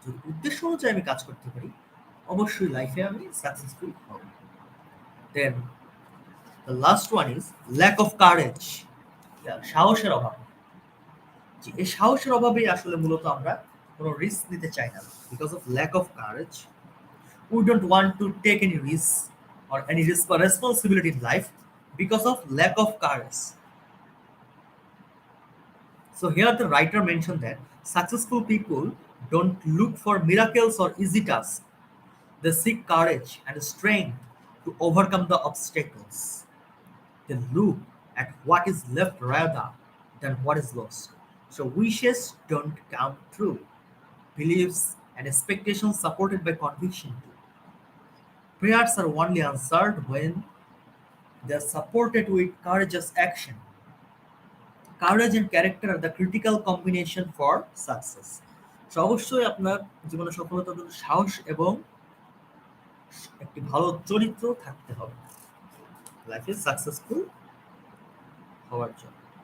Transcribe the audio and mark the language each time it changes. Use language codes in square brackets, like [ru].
[bn] যদি উদ্দেশ্য অনুযায়ী আমি কাজ করতে পারি, অবশ্যই লাইফে আমি সাকসেসফুল হব। [en] Then the last one is lack of courage. [bn] সাহসের অভাব। এই সাহসের অভাবেই আসলে মূলত আমরা কোনো রিস্ক নিতে চাই না। [en] Because of lack of courage we don't want to take any risk or any risk or responsibility in life because of lack of courage. So here the writer mentioned that successful people don't look for miracles or easy tasks. They seek courage and strength to overcome the obstacles. They look at what is left rather than what is lost. So wishes don't come true. Beliefs and expectations supported by conviction too. Prayers are only answered when they are supported with courageous action. Courage and character are the critical combination for success. [bn] So অবশ্যই আপনার জীবনে সফলতার জন্য সাহস এবং একটি ভালো চরিত্র থাকতে হবে লাইফে সাকসেসফুল হওয়ার জন্য।